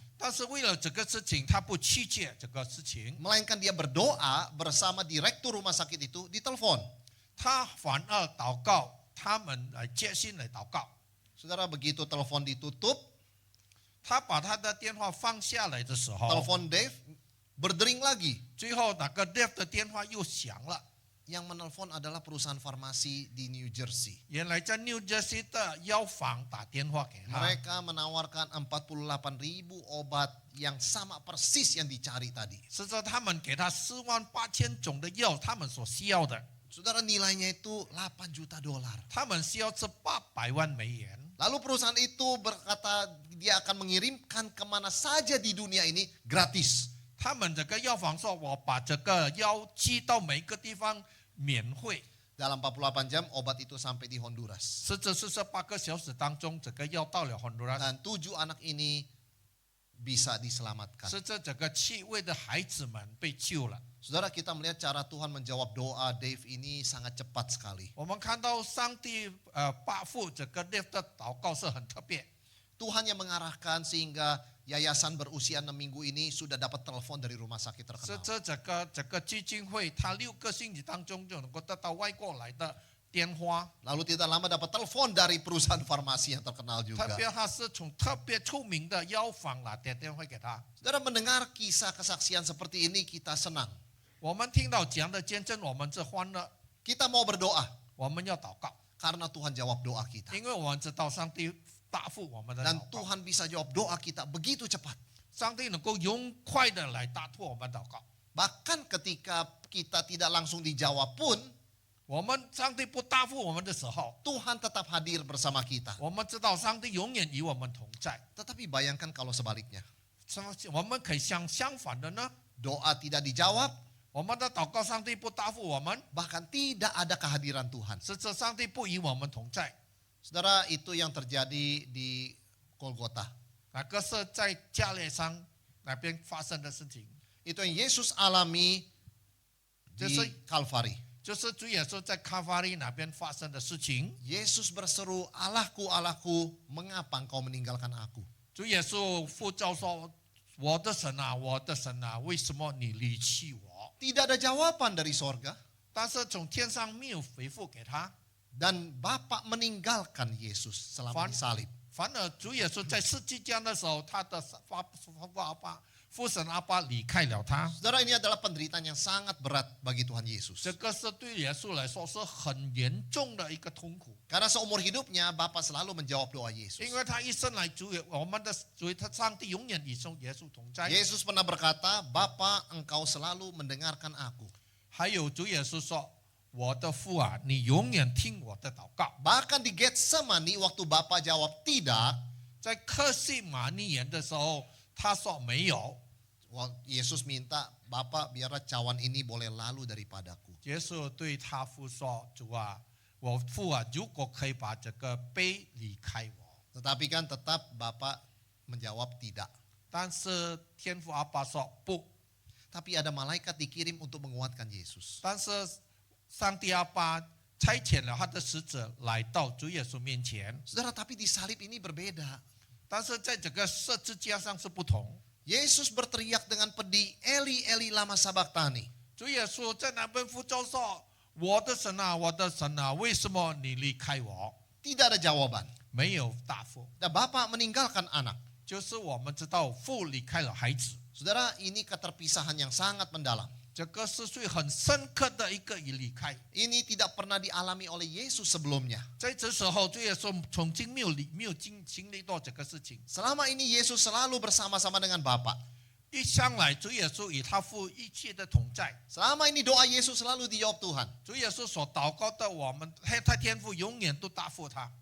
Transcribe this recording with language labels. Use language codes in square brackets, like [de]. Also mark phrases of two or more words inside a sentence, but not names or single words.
[zh] 但是为了这个事情，他不拒绝这个事情， [id] Melainkan dia berdoa bersama direktur rumah sakit itu di telepon. [zh] 他反而祷告，他们来决心来祷告。 [id] Saudara, begitu telepon ditutup, [zh] 他把他的电话放下来的时候， [id] telepon Dave berdering lagi. [zh] 最后那个 Dave 的电话又响了。 [id] Yang menelpon adalah perusahaan farmasi di New Jersey. [zh] 原来在 New Jersey 的药房打电话给他， [id] Mereka menawarkan 48.000 obat yang sama persis yang dicari tadi. [zh] 是说他们给他48000种的药，他们所需要的， [id] Saudara, nilainya itu 8 juta dolar. [zh] 他们需要是800万美元。 [id] Lalu perusahaan itu berkata dia akan mengirimkan kemana saja di dunia ini gratis. [zh] 他们这个药房说，我把这个药寄到每个地方免费。 [id] Dalam 48 jam obat itu sampai di Honduras. [zh] 是这48个小时当中，这个药到了 Honduras， [id] Dan 7 anak ini bisa diselamatkan. [zh] 是这个7位的孩子们被救了。 [id] Saudara, kita melihat cara Tuhan menjawab doa Dave ini sangat cepat sekali. [zh] 我们看到上帝答复这个 Dave 的祷告是很特别。 [id] Tuhan yang mengarahkan sehingga yayasan berusia 6 minggu ini sudah dapat telepon dari rumah sakit [zh] 是 [id] terkenal. [zh] 这个基金会，他6个星期当中就能够得到外国来的电话， [id] Lalu tidak lama dapat telepon dari perusahaan farmasi yang terkenal [zh] 特 [id] juga. [zh] 别他是从特别出名的药房来打电话给他。 [id] Saudara, mendengar kisah kesaksian seperti ini kita senang. [zh] 我们听到这样的见证，我们是欢乐， [id] Kita mau berdoa [zh] 我们要祷告， [id] karena Tuhan jawab doa kita. [zh] 因为我们知道上帝答复我们的 [id] Dan [zh] 祷告， [id] Tuhan bisa jawab doa kita begitu cepat. [zh] 上帝能够用快的来答复我们祷告。 [id] Bahkan ketika kita tidak langsung dijawab pun, [zh] 我们上帝不答复我们的时候， [id] Tuhan tetap hadir bersama kita. [zh] 我们知道上帝永远与我们同在。 [id] Tetapi bayangkan kalau sebaliknya. [zh] 我们可以相反的呢， [id] Doa tidak dijawab, [zh] 我们的祷告上帝不答复我们， [id] bahkan tidak ada kehadiran Tuhan. [zh] 是这上帝不与我们同在。 [id] Saudara, itu yang terjadi di Golgota. [zh] 那个是在加列山那边发生的事情， [id] Itu yang Yesus alami di Jadi- Kalvari. [zh] 就是主耶稣在卡法利那边发生的事情。 [id] Yesus berseru, Allahku, Allahku, mengapa engkau meninggalkan aku? [zh] 主耶稣呼召说：“我的神啊，我的神啊，为什么你离弃我 [id] Tidak ada jawaban dari sorga.？” [zh] 但是从天上没有回复给他， [id] Dan Bapa meninggalkan Yesus selama Fan- disalib. [zh] 反而主耶稣在十字架的时候，他的父神阿爸离开了他。 [id] Saudara, ini adalah penderitaan yang sangat berat bagi Tuhan Yesus. [zh] 这个是对耶稣来说是很严重的一个痛苦， [id] Karena seumur hidupnya Bapa selalu menjawab doa Yesus. [zh] 因为他一生来我们的主他上帝永远与耶稣同在。 [id] Yesus pernah berkata, Bapa, engkau selalu mendengarkan aku. [zh] 还有主耶稣说：“我的父啊，你永远听我的祷告。 [id] Bahkan di Getsemani waktu Bapa jawab tidak, ” [zh] 在克西马尼园的时候，他说没有。 [id] Yesus minta, Bapa biarlah cawan ini boleh lalu daripadaku. [zh] 耶稣对他父说：“主啊，我父啊，如果可以把这个杯离开我， [id] Tetapi kan tetap Bapa menjawab tidak. [zh] 但是天父阿爸说不。 [id] Tapi ada malaikat dikirim untuk menguatkan Yesus. [zh] 但是上帝阿爸差遣了他的使者来到主耶稣面前， [id] Saudara, tapi di salib ini berbeda. [zh] 但是在这个十字架上是不同。 [id] Yesus berteriak dengan pedih, [arc] Eli, Eli, lama sabachthani. [zh] 主耶稣在那边呼召说：“我的神啊，我的神啊，为什么你离开我？” [id] Tidak ada jawaban. [zh] 没有答复， [id] Dan Bapa meninggalkan anak. [zh] 就是我们知道父离开了孩子， [id] Saudara, ini keterpisahan yang sangat mendalam. [zh] 这个是最很深刻的一个离开。 [id] Ini tidak pernah dialami oleh Yesus sebelumnya. [zh] 在这时候，主耶稣曾经没有经历到这个事情。 [id] Selama ini Yesus selalu bersama-sama dengan Bapa. [zh] 一向来，主耶稣与他父一切的同在。 [id] Selama ini doa Yesus selalu dijawab Tuhan. [zh] 主耶稣所祷告的，我们他天父永远都答复他。